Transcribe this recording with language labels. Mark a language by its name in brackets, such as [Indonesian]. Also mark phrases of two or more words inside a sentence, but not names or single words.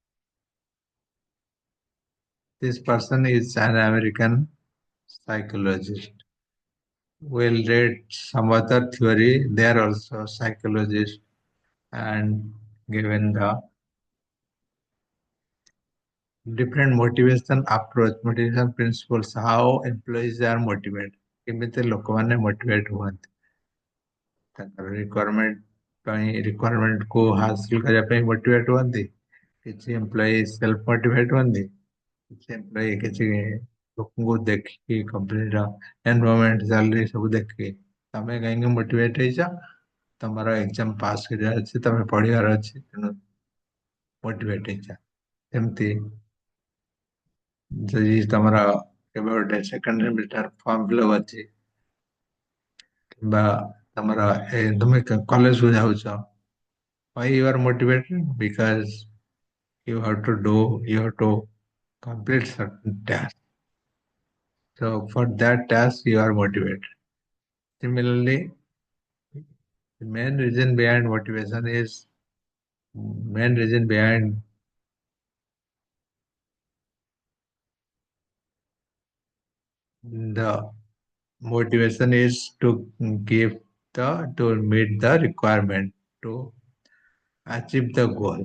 [English] This person is an American psychologist. We'll read some other theory. They are also psychologists and given the different motivation approach, motivation principles, how employees are motivated. [Odia] କେମିତି ଲୋକମାନେ motivate ହୁଅନ୍ତି. ତାଙ୍କର requirement [Hindi] को हासिल [Odia] କରିବା ପାଇଁ motivate ହୁଅନ୍ତି. କିଛି employee [English] self motivate [Odia] ହୁଅନ୍ତି. କିଛି employee କିଛି ଲୋକଙ୍କୁ ଦେଖିକି companyର [English] environment salary [Odia] ସବୁ ଦେଖିକି ତମେ କାହିଁକି motivate ହେଇଛ? ତମର [English] exam pass [Odia] କରିବାର ଅଛି, ତମେ ପଢିବାର ଅଛି, ତେଣୁ ମୋଟିଭେଟ ହେଇଛ. ଏମିତି ଯଦି ତମର କେବେ ଗୋଟେ [English] second semester form fillup [Odia] ଅଛି କିମ୍ବା ତମର ତୁମେ କଲେଜକୁ ଯାଉଛ, [English] why you are motivated? Because you have to complete certain task. So for that task you are motivated. Similarly, the main reason behind the motivation is to give to meet the requirement to achieve the goal.